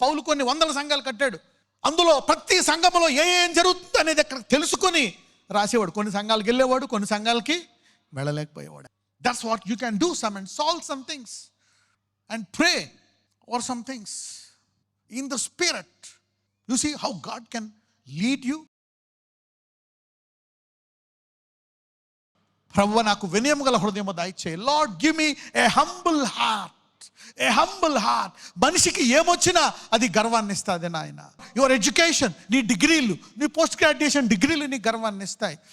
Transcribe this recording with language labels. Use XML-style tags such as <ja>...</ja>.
<te>పౌలు కొన్ని వందల సంఘాలు కట్టాడు. అందులో ప్రతి సంఘములో ఏం జరుగుతుంది అనేది అక్కడ తెలుసుకొని రాసేవాడు. కొన్ని సంఘాలకు వెళ్ళేవాడు, కొన్ని సంఘాలకి వెళ్ళలేకపోయేవాడు.</te> <en>That's what you can do some and solve some things and pray or some things in the spirit. You see how God can lead you.</en> <te>ప్రభువా నాకు వినయము గల హృదయము దయచేయి.</te> <en>Lord give me a humble heart,</en> <te>ఏ humble heart. మనిషికి ఏమొచ్చినా అది గర్వాన్ని ఇస్తుంది నాయన.</te> <en>your education,</en> <te>నీ డిగ్రీలు, నీ పోస్ట్ గ్రాడ్యుయేషన్ డిగ్రీలు నీకు గర్వాన్ని ఇస్తాయి.</te>